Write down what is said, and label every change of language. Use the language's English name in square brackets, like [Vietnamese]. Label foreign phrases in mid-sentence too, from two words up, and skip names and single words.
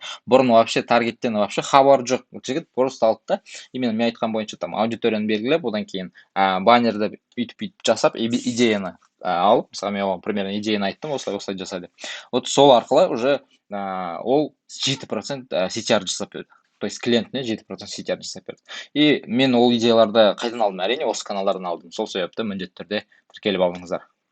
[Kazakh] Бұрын вообще таргеттен вообще хабары жоқ жігіт просто алды да, именно мен айтқан бойынша там аудиторияны белгілеп, одан кейін баннерді үйтіп жасап, идеяны алып, мысалы мен оған примерно идеяны айттым, осылай жаса деп. Вот сол арқылы уже ол 7% CTR жасап берді. [Russian] То есть [Kazakh] клиентіне 7% CTR жасап берді. И мен ол идеяларды қайдан алдым? Әрине осы каналдардан алдым. Сол себепті міндетті түрде тіркеліп алыңыздар.